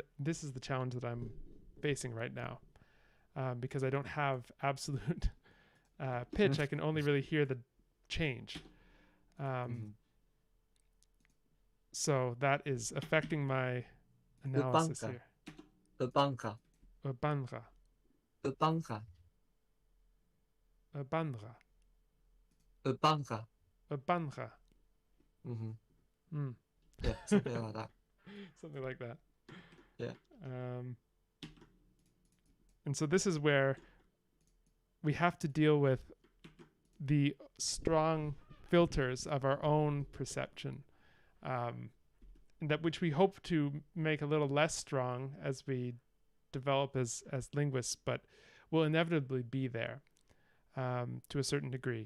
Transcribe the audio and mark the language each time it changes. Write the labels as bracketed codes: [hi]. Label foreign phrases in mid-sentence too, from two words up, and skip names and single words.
[en] This is the challenge that I'm facing right now because I don't have absolute pitch. I can only really hear the change. So that is affecting my analysis here. Ubanga. Banra. Ubanga. Banra. Ubanga. Banra. Yeah, something like that. Something like that. Yeah. And so this is where we have to deal with the strong filters of our own perception, that which we hope to make a little less strong as we develop as linguists, but will inevitably be there to a certain degree.